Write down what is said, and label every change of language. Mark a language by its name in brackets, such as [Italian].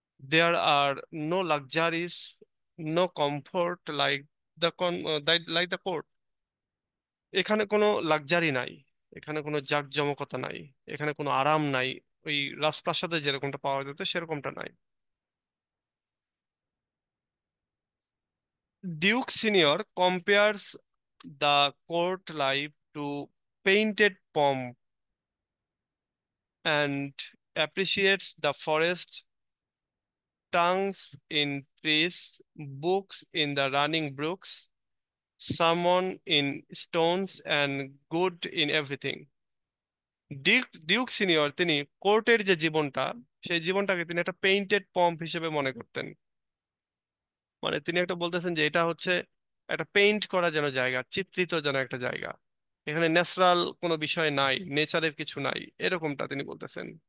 [English] There are no luxuries, no comfort like like the court. [Bangla] এখানে কোনো luxury নাই, এখানে কোনো জাঁকজমকতা নাই, এখানে কোনো আরাম নাই, ওই রাজপ্রাসাদে যেরকমটা পাওয়া যেত সেরকমটা নাই। [English] Duke Senior compares the court life to painted pomp and appreciates the forest, tongues in trees, books in the running brooks, salmon in stones, and good in everything. [Bangla] Duke senior তিনি কোর্টের যে জীবনটা, সেই জীবনটাকে তিনি একটা পেইন্টেড পম্প হিসেবে মনে করতেন। মানে তিনি একটা বলতেছেন যে এটা হচ্ছে একটা পেইন্ট করা যেন জায়গা, চিত্রিত যেন একটা জায়গা, এখানে ন্যাচারাল কোনো বিষয় নাই, নেচারের কিছু নাই, এরকমটা তিনি বলতেছেন।